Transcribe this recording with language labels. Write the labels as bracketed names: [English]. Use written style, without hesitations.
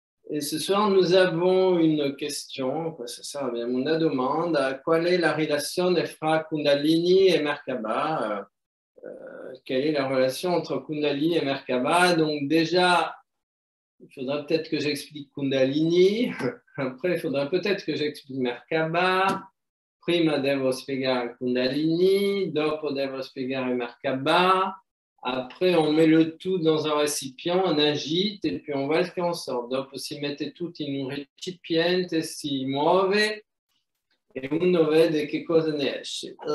[French] Et ce soir nous avons une question, [Italian] questa sera abbiamo una domanda, qual è la relazione fra Kundalini et Merkaba? [French] Quelle est la relation entre Kundalini et Merkaba? Donc déjà, il faudra peut-être que j'explique Kundalini, après il faudra peut-être que j'explique Merkaba, [Italian] prima devo spiegare Kundalini, dopo devo spiegare Merkaba, [French] après on met le tout dans un récipient, on agite et puis on voit ce qu'on sort. [Italian] Dopo si mette tutto in un recipiente, si muove e uno vede che cosa ne esce.